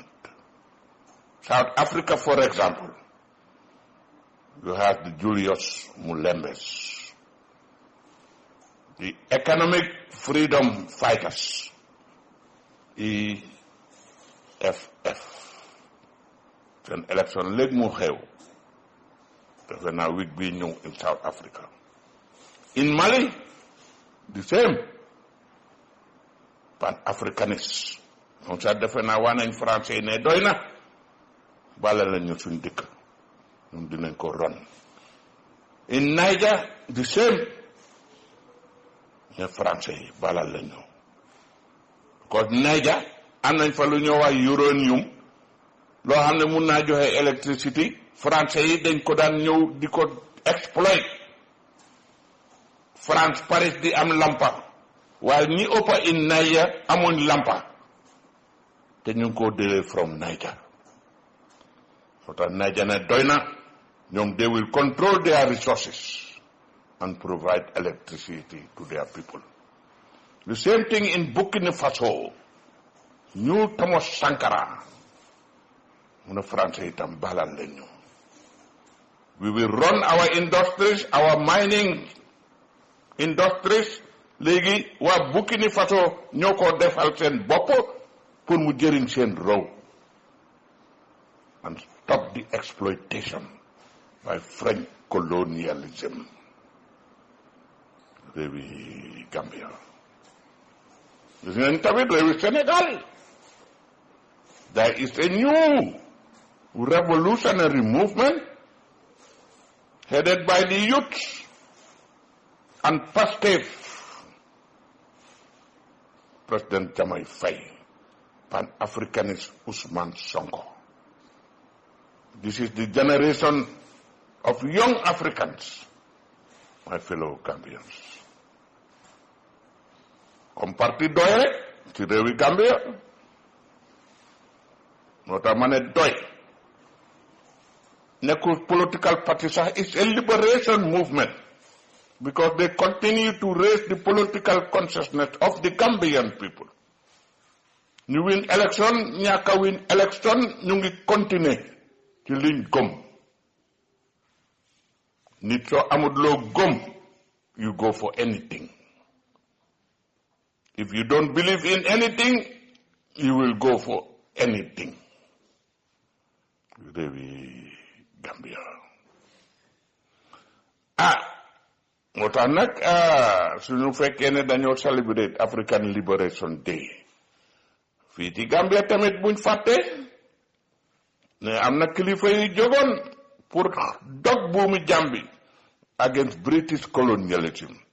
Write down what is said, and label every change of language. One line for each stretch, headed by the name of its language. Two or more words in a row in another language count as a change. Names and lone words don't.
English: South Africa, for example, you have the Julius Mulembes, the economic freedom fighters, EFF. It's an election leg
Wolof: mu xew defe naa week bi ñëw
English: in South Africa. In Mali, the same Pan-Africanists.
Wolof: moom sax defe naa waa nañ français yi ne doy na bala la ñu suñ dëkk ñun dinañ ko ron.
English: In Niger, the same
Wolof: ne français yi bala la ñu because Niger am nañ fa lu ñoo wax uranium loo xam ne mun naa joxe électricité français yi dañ ko daan ñëw di ko exploit. France Paris di am lampa waaye ñi ëppa
English: in Niger
Wolof: amuñ lampa te ñu ngi ko délee
English: from Niger.
Wolof: moo tax Niger ne doy na ñoom
English: they will control their resources and provide electricity to their people. The same thing in Burkina Faso.
Wolof: New Thomas Sankara mu ne français itam balal leen ñu.
English: We will run our industries, our mining industries.
Wolof: léegi waa Burkina Faso ñoo ko defal seen bopp pour mu jëriñ seen réew
English: and stop the exploitation by French colonialism.
Wolof: réewi Gambia gis ngeen tamit réewi Sénégal.
English: There is a new revolutionary movement headed by the youth and positive President Jamai Faye, Pan-Africanist Ousmane Sonko. This is the generation of young Africans, my fellow Gambians.
Wolof: Comme parti doy rek ci réewi Gambia moo tax ma ne doy nekkul
English: political party
Wolof: sax
English: is a liberation movement because they continue to raise the political consciousness of the Gambian people.
Wolof: ñu
English: win election
Wolof: ñàkka
English: win election
Wolof: ñu ngi continuer ci liñ gëm. nit soo amul loo gëm
English: you go for anything. If you don't believe in anything, you will go for anything.
Wolof: Réewi Gambia. moo tax nag suñu fekkee ne dañoo celebrate African Liberation Day fii ci Gambia tamit buñ fàtte ne am na kilifa yu jógoon pour dog buumi jàmbi
English: against British colonialism.